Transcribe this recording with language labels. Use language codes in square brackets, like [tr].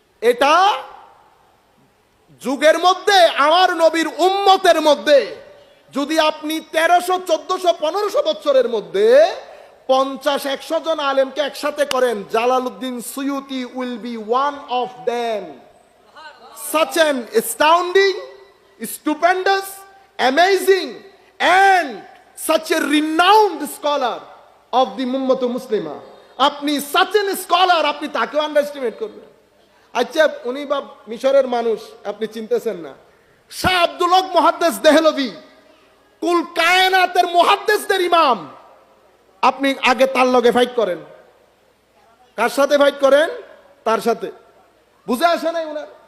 [bn] এটা যুগের মধ্যে আমার নবীর উম্মতের মধ্যে যদি আপনি 1300, 1400, 1500 বছরের মধ্যে 50-100 জন আলেমকে একসাথে করেন, Jalaluddin Suyuti [en] Will be one of them. Such an astounding, stupendous, amazing and such a renowned scholar of the Ummah Muslima. [bn] আপনি [en] such an scholar, [bn] আপনি তাকেও আন্ডারএস্টিমেট করবেন? আচ্ছা, উনি বা মিশরের মানুষ, আপনি চিনতেছেন না। শাহ আব্দুল হক মুহাদ্দিস দেহলভি, কুল কায়নাতের মুহাদ্দিসদের ইমাম। আপনি আগে তার লগে ফাইট করেন। কার সাথে ফাইট করেন? তার সাথে। বুঝে আসে নাই ওনার?